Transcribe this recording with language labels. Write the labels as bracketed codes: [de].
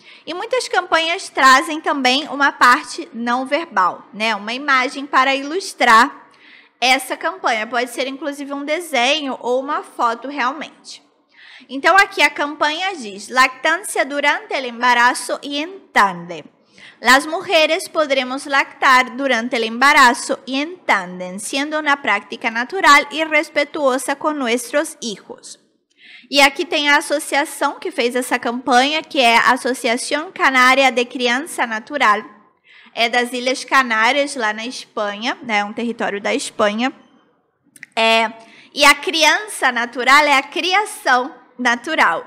[pt] E muitas campanhas trazem também uma parte não verbal, né? Uma imagem para ilustrar essa campanha. Pode ser, inclusive, um desenho ou uma foto realmente. Então, aqui a campanha diz: [es] lactância durante el embarazo y en tándem. Las mujeres podremos lactar durante el embarazo y en tándem, siendo una práctica natural y respetuosa con nuestros hijos. [pt] E aqui tem a associação que fez essa campanha, que é a Associação Canária de Criança Natural. É das Ilhas Canárias, lá na Espanha, né, um território da Espanha. E a criança natural é a criação natural.